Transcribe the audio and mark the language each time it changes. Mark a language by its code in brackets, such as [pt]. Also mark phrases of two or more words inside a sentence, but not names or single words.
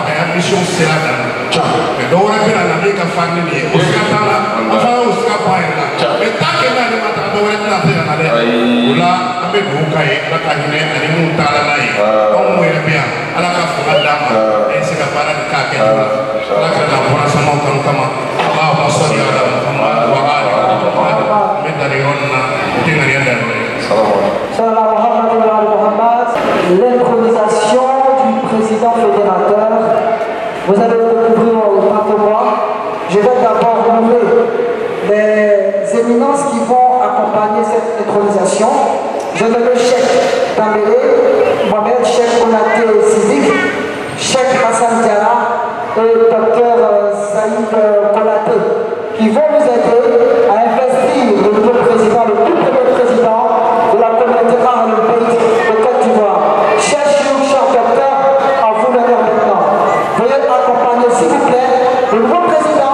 [bm] a y'a mission sera dan mɛ dɔ wɛrɛ bɛ na min ka farin nin ye o sira t'a la an fana y'o sira bɔ a yɛrɛ la mɛ [fr] tant que [bm] n'ale ma taa dɔ wɛrɛ tɛna se ka na dɛ o la an bɛ dugawu k'a ye ala ka hinɛ ani minnu taara n'a ye anw yɛrɛ bɛ yan ala ka fanga d'a ma e se ka baara nin k'a kɛcogo la ala ka na bɔra samaw kanu kama [ar] اللهم صل على محمد وآل محمد [bm] n bɛ dan nin yɔrɔ nin na o tɛ ŋaniya da yɔrɔ ye. [fr] L'intronisation du président fédérateur, vous avez découvert autant que moi. Je vais d'abord nommer les éminences qui vont accompagner cette intronisation. Je nomme le Cheikh Danbele, Mohamed Cheikh Konaté Sidik, Cheikh Hassan Diarra et Dr Saïd Konaté, qui vont nous aider à investir le nouveau président, le tout premier président de la communauté Ahlul Bayt de Côte d'Ivoire. Chers docteurs, à vous l'honneur maintenant. Veuillez accompagner, s'il vous plaît, le nouveau président.